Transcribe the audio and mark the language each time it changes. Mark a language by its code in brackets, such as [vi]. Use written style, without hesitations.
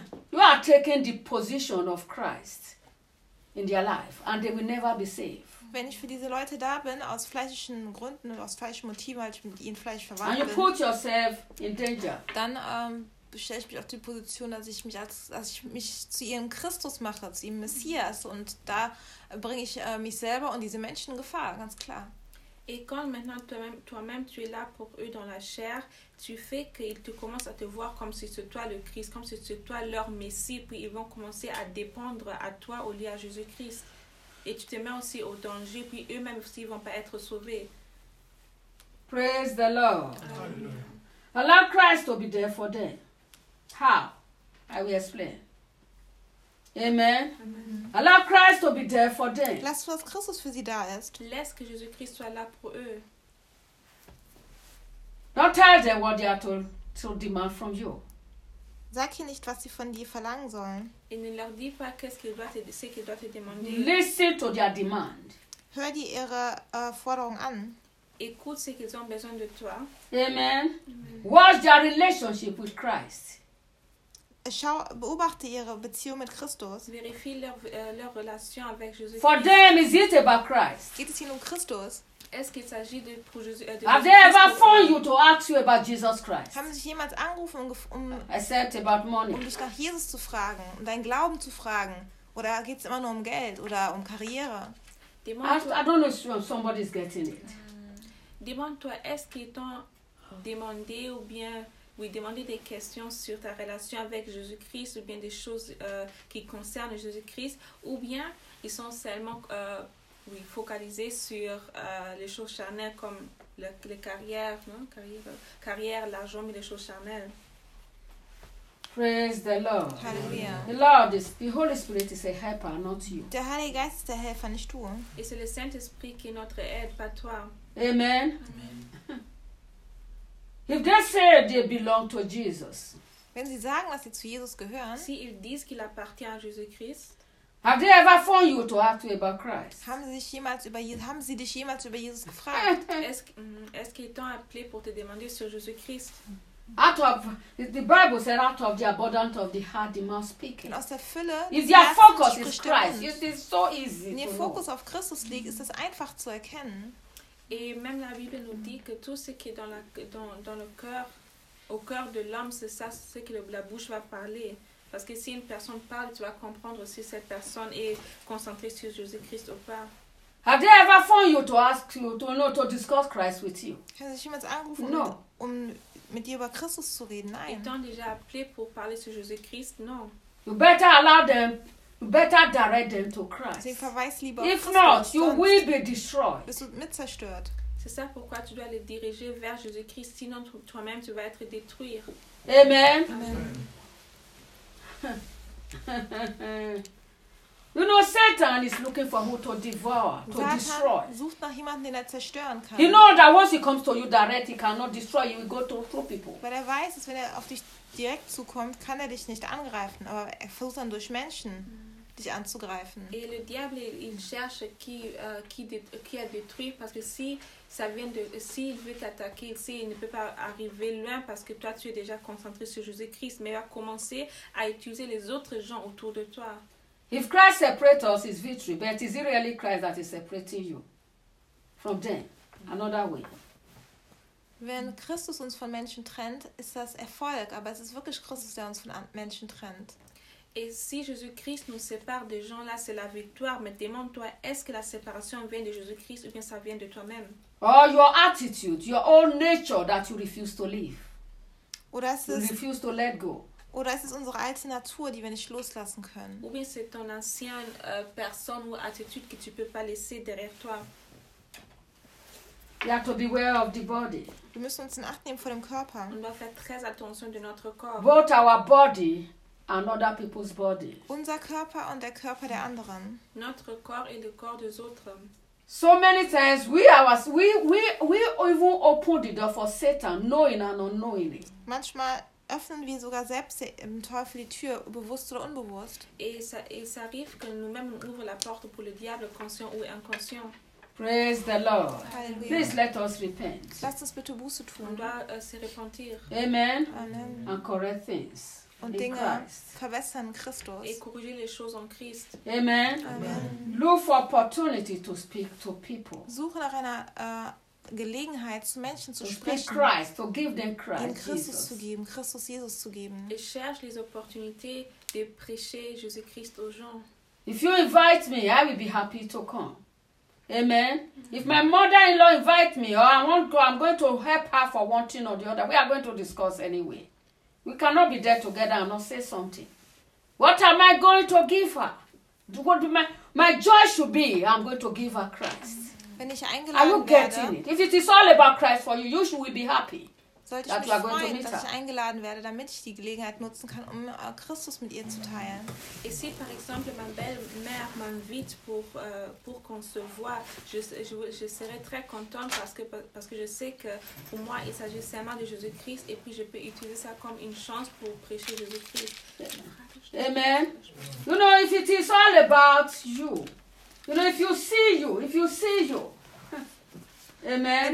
[en] You are taking the position of Christ in their life and they will never be safe. [de] Wenn ich für diese Leute da bin, aus fleischlichen Gründen und aus fleischlichen Motiven, weil ich mit ihnen vielleicht verwandt [en] bin, you put yourself in danger. [de] Dann stelle ich mich auf die Position, dass ich mich zu ihrem Christus mache, zu ihrem Messias, und da bringe ich mich selber und diese Menschen in Gefahr, ganz klar. [fr] Et quand maintenant toi-même tu es là pour eux dans la chair, tu fais qu'ils te commencent à te voir comme si c'est toi le Christ, comme si c'est toi leur Messie, puis ils vont commencer à dépendre à toi au lieu à Jésus-Christ. Et tu te mets aussi au danger, puis eux-mêmes aussi ne vont pas être sauvés. [en] Praise the Lord. Amen. Allow Christ to be there for them. How? I will explain. Amen. Amen. Allow Christ to be there for them. [de] Lass, was Christus für sie da ist. [fr] Laisse que Jésus-Christ soit là pour eux. [en] Don't tell them what they are to demand from you. [de] Sag ihnen nicht, was sie von dir verlangen sollen. [en] Listen to their demand. [de] Hör dir ihre Forderung an. [fr] Écoute ce qu'ils ont besoin de toi. Amen. [en] Watch their relationship with Christ. [de] Schau, beobachte ihre Beziehung mit Christus. [fr] Vérifie leur relation avec Jésus. [en] For them, is it about Christ? [de] Geht es ihnen um Christus? [fr] Est-ce qu'il s'agit de pour Jésus? [en] Have they ever phoned you to ask you about Jesus Christ? [de] Haben sie jemals angerufen, [en] except about money? [de] Um dich nach Jesus zu fragen, um deinen Glauben zu fragen, oder geht es immer nur um Geld oder um Karriere? [en] I don't know if somebody's getting it. [fr] Demande-toi, est-ce qu'ils t'ont demandé ou bien, oui, demandé des questions sur ta relation avec Jésus-Christ ou bien des choses qui concernent Jésus-Christ ou bien ils sont seulement oui, focalisés sur les choses charnelles comme les carrières, non? Carrière, l'argent, mais les choses charnelles. [en] Praise the Lord. Hallelujah. The Lord is, the Holy Spirit is a helper, not you. [de] Der Heilige Geist ist der Helfer, nicht du. [fr] Et c'est le Saint-Esprit qui est notre aide, pas toi. Amen. Amen. [en] If they say they belong to Jesus, [de] wenn sie sagen, dass sie zu Jesus gehören, [fr] si ils disent qu'il appartient à Jésus-Christ, [en] have they ever phoned you to ask you about Christ? [de] Haben sie dich jemals über Jesus gefragt? [fr] Est-ce qu'ils t'ont appelé pour te demander sur Jésus-Christ? [en] Out of the Bible said, out of the abundance of the heart, the mouth speaks. [de] Aus der Fülle. [en] If your focus is Christ, it is so easy. [de] Wenn ihr Fokus auf Christus liegt, ist es einfach zu erkennen. [fr] Et même la Bible nous dit que tout ce qui est dans, la, dans, dans le cœur, au cœur de l'homme, c'est ça, c'est ce que la bouche va parler. Parce que si une personne parle, tu vas comprendre si cette personne est concentrée sur Jésus-Christ ou pas. [en] Have they ever phoned you to ask you to know to discuss Christ with you? No. [de] Um mit dir über Christus zu reden? Nein. [fr] Ils t'ont déjà appelé pour parler sur Jésus-Christ? Non. [en] You better allow them. Better direct them to Christ. If not, you will be destroyed. [de] Bist du mitzerstört. [fr] C'est ça pourquoi tu dois les diriger vers Jésus-Christ, sinon toi-même tu vas être détruit. Amen. Amen. [en] You know, Satan is looking for who to devour, to [de] Satan [en] destroy. [de] Sucht nach jemanden, den er zerstören kann. [en] He knows that once he comes to you direct, he cannot destroy you. He will go through people. [de] Weil er weiß, dass wenn er auf dich direkt zukommt, kann er dich nicht angreifen. Aber er versucht dann durch Menschen, dich anzugreifen. [fr] Et le diable, il cherche qui a détruit, parce que si ça vient de, si il veut t'attaquer, si il ne peut pas arriver loin, parce que toi, tu es déjà concentré sur Jésus-Christ, mais il va commencer à utiliser les autres gens autour de toi. [en] If Christ separates us, it's victory. But is it really Christ that is separating you from them? Another way. [de] Wenn Christus uns von Menschen trennt, ist das Erfolg. Aber es ist wirklich Christus, der uns von Menschen trennt. [fr] Et si Jésus-Christ nous sépare des gens, là, c'est la victoire. Mais demande-toi, est-ce que la séparation vient de Jésus-Christ ou bien ça vient de toi-même? [en] Or your attitude, your own nature that you refuse to leave. [de] Oder es ist, [en] you refuse to let go. [de] Oder es ist unsere alte Natur, die wir nicht loslassen können. [fr] Ou bien c'est ton ancienne personne ou attitude que tu peux pas laisser derrière toi. [en] You have to beware of the body. [de] Wir müssen uns in Acht nehmen vor dem Körper. [fr] On doit faire très attention de notre corps. [en] Both our body and other people's body. [de] Unser Körper und der Körper der anderen. [fr] Notre corps et le corps des autres. [en] So many times we even open the door for Satan, knowing and unknowingly. [de] Manchmal öffnen wir sogar selbst dem Teufel die Tür, bewusst oder unbewusst. [fr] Et ça arrive que nous-mêmes ouvrons la porte pour le diable, conscient ou inconscient. [en] Praise the Lord. Hallelujah. Please let us repent. [de] Lasst uns bitte Buße tun. [fr] Und doit se repentir. Amen. Amen. [en] And correct things. [de] Und in Dinge [en] Christ. [de] Verbessern Christus. [fr] Et corriger les choses en Christ. Amen. Amen. [en] Look for opportunity to speak to people. [de] Suche nach einer Gelegenheit, zu Menschen zu sprechen. [en] Speak Christ, to give them Christ. [de] Ihnen Christus zu geben, Christus Jesus zu geben. [fr] Et cherche les opportunités de prêcher Jésus-Christ aux gens. [en] If you invite me, I will be happy to come. Amen. If my mother-in-law invites me, or I want to, I'm going to help her for one thing or the other. We are going to discuss anyway. We cannot be there together and not say something. What am I going to give her? What do my joy should be? I'm going to give her Christ. [de] Wenn ich [en] are you getting [de] werde, [en] it? If it is all about Christ for you, you should be happy. [de] sollte ich mich freuen, dass ich eingeladen werde, damit ich die Gelegenheit nutzen kann, um Christus mit ihr zu teilen. [fr] Ici, par exemple, ma belle-mère m'invite pour qu'on se voit. Je serai très contente parce que je sais que pour moi, il s'agit seulement de Jésus-Christ et puis je peux utiliser ça comme une chance pour prêcher Jésus-Christ. Amen. [en] You know, if it is all about you, you know, if you see you, amen.